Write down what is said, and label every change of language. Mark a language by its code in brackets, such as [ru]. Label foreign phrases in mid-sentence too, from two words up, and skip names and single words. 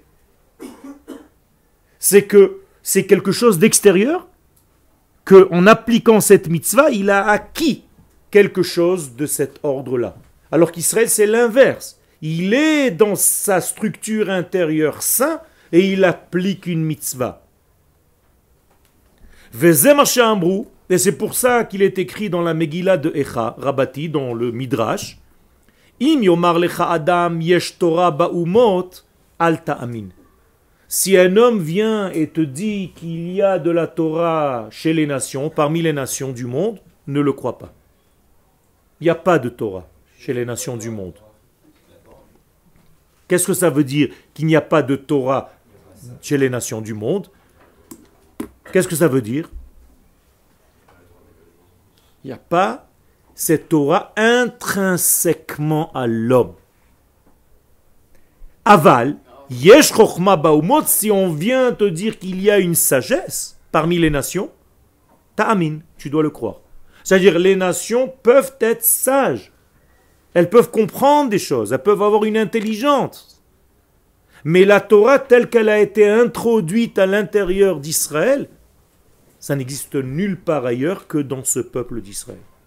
[fr] C'est que c'est quelque chose d'extérieur, qu'en appliquant cette mitzvah, il a acquis quelque chose de cet ordre-là. Alors qu'Israël, c'est l'inverse. Il est dans sa structure intérieure sain et il applique une mitzvah. Et c'est pour ça qu'il est écrit dans la Megillah de Echa, Rabati, dans le Midrash, [he] אם יאמר לך אדם יש תורה באומות אל תאמין. [fr] Si un homme vient et te dit qu'il y a de la Torah chez les nations, parmi les nations du monde, ne le crois pas. Il n'y a pas de Torah chez les nations du monde. Qu'est-ce que ça veut dire qu'il n'y a pas de Torah chez les nations du monde? Qu'est-ce que ça veut dire? Il n'y a pas cette Torah intrinsèquement à l'homme. [he] אבל, יש חכמה באומות, [fr] si on vient te dire qu'il y a une sagesse parmi les nations, ta'amin, tu dois le croire. C'est-à-dire les nations peuvent être sages. Elles peuvent comprendre des choses, elles peuvent avoir une intelligence. Mais la Torah telle qu'elle a été introduite à l'intérieur d'Israël, ça n'existe nulle part ailleurs que dans ce peuple d'Israël.